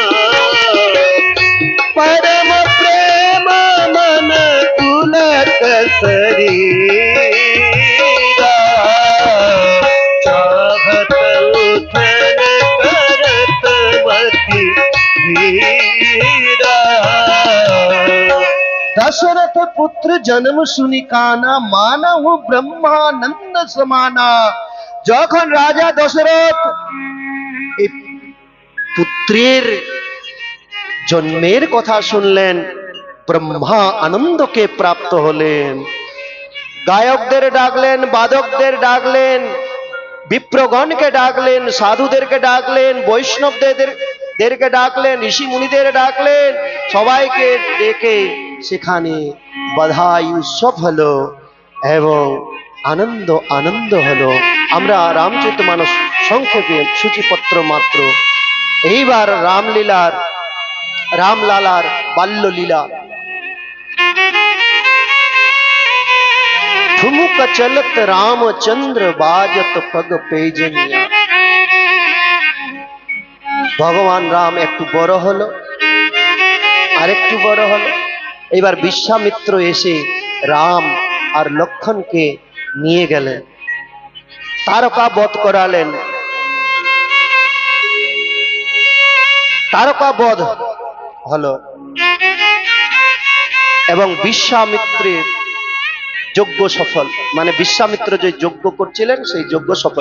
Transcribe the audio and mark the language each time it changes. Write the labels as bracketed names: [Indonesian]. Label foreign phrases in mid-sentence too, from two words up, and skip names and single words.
[Awadhi] परम प्रेम मन पुलक शरीरा, चाहत उठन करत मति धीरा। दशरथ पुत्र जन्म सुनि काना, मानहु ब्रह्मानंद समाना। [Bangla] যখন রাজা দশরথ এই পুত্রের জন্মের কথা শুনলেন, ব্রহ্মা আনন্দকে প্রাপ্ত হলেন। গায়কদের ডাকলেন, বাদকদের ডাকলেন, বিপ্রগণকে ডাকলেন, সাধুদেরকে ডাকলেন, বৈষ্ণবদেরকে ডাকলেন, ঋষি মুনিদের ডাকলেন, সবাইকে ডেকে সেখানে বধাই উৎসব হলো এবং আনন্দ হলো। আমরা রামচরিতমানস সংক্ষেপে সূচিপত্র মাত্র। এইবার রামলালার বাল্যলীলা। [Awadhi] ठुमुक चलत रामचंद्र बाजत पग पेजनिया। [Bangla] ভগবান রাম একটু বড় হলো, আরেকটু বড় হলো। এবার বিশ্বামিত্র এসে রাম আর লক্ষণকে নিয়ে গেলেন, তারকা বধ করালেন। তারকা বধ হলো এবং বিশ্বামিত্রের যজ্ঞ সফল, মানে বিশ্বামিত্র যে যজ্ঞ করছিলেন সেই যজ্ঞ সফল।